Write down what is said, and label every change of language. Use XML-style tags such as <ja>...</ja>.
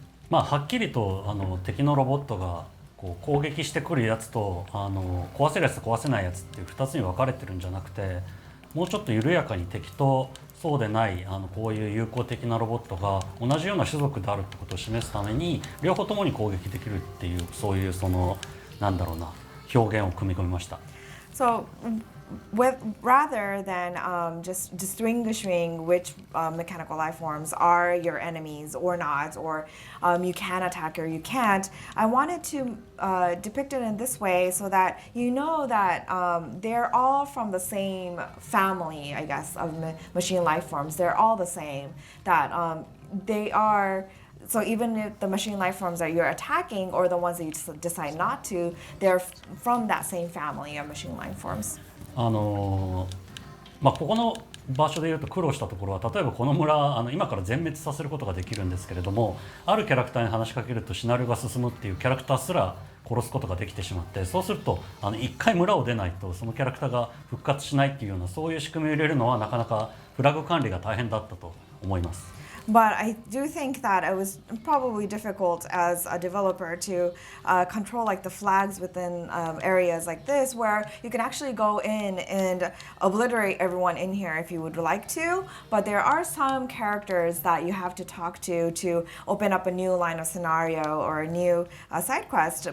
<ja>はっきりと敵のロボットが攻撃してくるやつと壊せるやつと壊せないやつっていう2つに分かれてるんじゃなくて、もうちょっと緩やかに敵とそうでないこういう友好的なロボットが同じような種族であるってことを示すために両方ともに攻撃できるっていう、そういうなんだろうな、表現を組み込みました。</ja> <en>So rather than just distinguishing which mechanical life forms are your enemies or not, or you can attack or you can't, I wanted to depict it in this way so that you know that they're all from the same family, I guess, of machine life forms. They're all the same. That they are. So even if the machine life forms that you're attacking or the ones that you decide not to, they're from that same family of machine life forms.</en> <ja>ここの場所でいうと苦労したところは、例えばこの村今から全滅させることができるんですけれども、あるキャラクターに話しかけるとシナリオが進むっていうキャラクターすら殺すことができてしまって、そうすると一回村を出ないとそのキャラクターが復活しないっていうような、そういう仕組みを入れるのはなかなかフラグ管理が大変だったと思います。</ja> <en>But I do think that it was probably difficult as a developer to control like the flags within areas like this, where you can actually go in and obliterate everyone in here if you would like to. But there are some characters that you have to talk to open up a new line of scenario or a new side quest.</en>